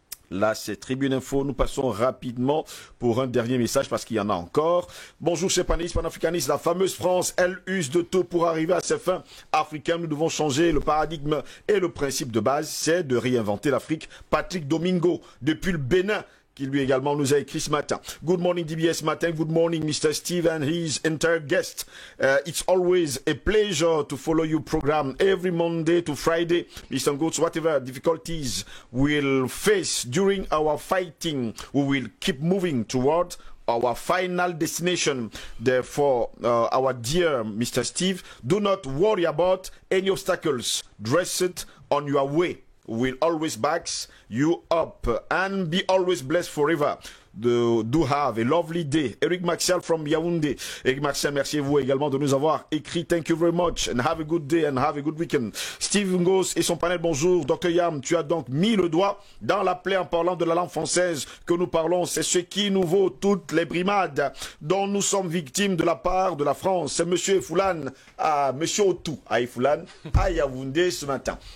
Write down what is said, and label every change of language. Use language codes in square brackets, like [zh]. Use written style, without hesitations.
[fr] Là, c'est Tribune Info. Nous passons rapidement pour un dernier message parce qu'il y en a encore. Bonjour, chers panélistes panafricanistes. La fameuse France, elle use de tout pour arriver à ses fins africaines. Nous devons changer le paradigme et le principe de base, c'est de réinventer l'Afrique. Patrick Domingo, depuis le Bénin, qui lui également nous a écrit ce matin. [en] Good morning DBS matin, good morning Mr. Steve and his entire guest. It's always a pleasure to follow your program every Monday to Friday. Mr. Ngoats, whatever difficulties we'll face during our fighting, we will keep moving toward our final destination. Therefore, our dear Mr. Steve, do not worry about any obstacles. Dress it on your way. Will always backs you up and be always blessed forever. Do have a lovely day. Eric Martial from Yaoundé. [fr] Eric Martial, merci à vous également de nous avoir écrit. [en] Thank you very much and have a good day and have a good weekend. [fr] Steve Ngos et son panel, bonjour. Dr Yam, tu as donc mis le doigt dans la plaie en parlant de la langue française que nous parlons. C'est ce qui nous vaut toutes les brimades dont nous sommes victimes de la part de la France. C'est monsieur Foulane, monsieur Otou, Foulane, à Yaoundé ce matin.